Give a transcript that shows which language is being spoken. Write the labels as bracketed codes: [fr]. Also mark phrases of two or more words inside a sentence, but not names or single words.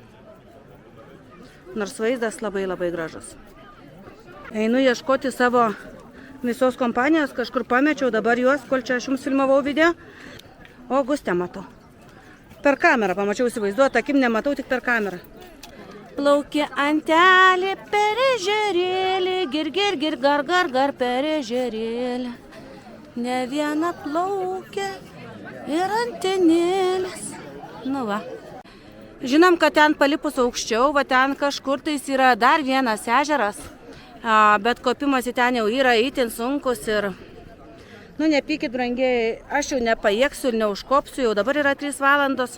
[lt] Nors vaizdas labai labai gražus. Einu ieškoti savo visos kompanijos, kažkur pamečiau dabar juos, kol čia aš jums filmavau video. O Gustę matau. Per kamerą pamačiau įsivaizduoti, akim nematau, tik per kamerą. Plaukė antelė per ežerėlį, gir, gir, gir, gar, gar, gar per ežerėlį. Ne viena plaukė ir antenėlės. Nu va. Žinom, kad ten palipus aukščiau, va ten kažkur tais yra dar vienas ežeras. Bet kopimas į ten jau yra itin sunkus ir, nepykit brangiai, aš jau nepajėgsiu ir neužkopsiu, jau dabar yra 3 valandos.